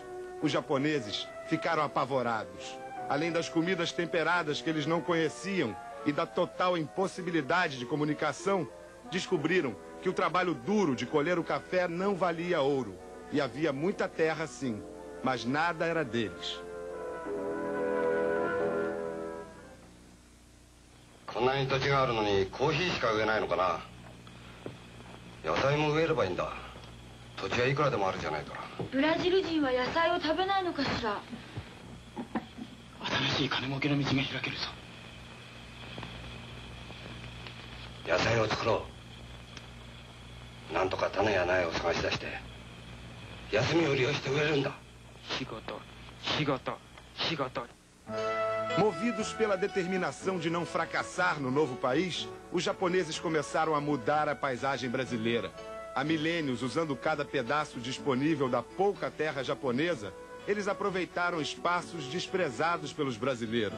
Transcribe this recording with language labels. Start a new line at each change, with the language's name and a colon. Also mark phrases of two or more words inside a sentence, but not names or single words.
Portuguese: Os japoneses ficaram apavorados. Além das comidas temperadas que eles não conheciam e da total impossibilidade de comunicação, descobriram que o trabalho duro de colher o café não valia ouro. E havia muita terra, sim, mas nada era deles.
Japanese: こんなに土地があるのにコーヒーしか植えないのかな。野菜も植えればいいんだ。土地はいくらでもあるじゃないか。ブラジル人は野菜を食べないのかしら。新しい金儲けの道が開けるぞ。野菜を作ろう。なんとか種や苗を探し出して休みを利用して植えるんだ。仕事、仕事、仕事。
Portuguese: Movidos pela determinação de não fracassar no novo país, os japoneses começaram a mudar a paisagem brasileira. Há milênios, usando cada pedaço disponível da pouca terra japonesa, eles aproveitaram espaços desprezados pelos brasileiros.